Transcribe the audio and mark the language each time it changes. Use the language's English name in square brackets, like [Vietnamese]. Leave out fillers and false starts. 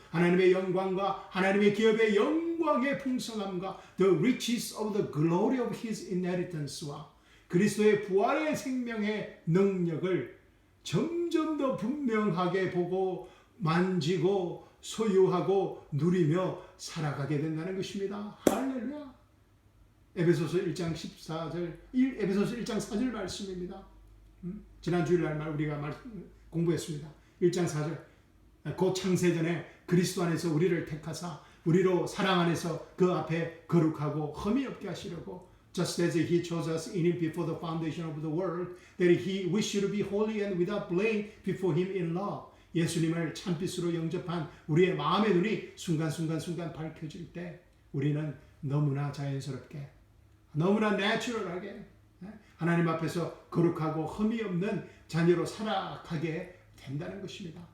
[Korean] 하나님의 영광과 하나님의 기업의 영광의 풍성함과 the riches of the glory of his inheritance 와 그리스도의 부활의 생명의 능력을 점점 더 분명하게 보고 만지고 소유하고 누리며 살아가게 된다는 것입니다. 할렐루야. 에베소서 1장 14절, 에베소서 1장 4절 말씀입니다. 지난 주일날 우리가 공부했습니다. 1장 4절. [English] 곧 창세전에 그리스도 안에서 우리를 택하사 우리로 사랑 안에서 그 앞에 거룩하고 흠이 없게 하시려고 Just as he chose us in him before the foundation of the world, that we should be holy and without blame before him in love. [Korean] 예수님을 참빛으로 영접한 우리의 마음의 눈이 순간순간 밝혀질 때 우리는 너무나 자연스럽게, 너무나 내추럴하게 하나님 앞에서 거룩하고 흠이 없는 자녀로 살아가게 된다는 것입니다.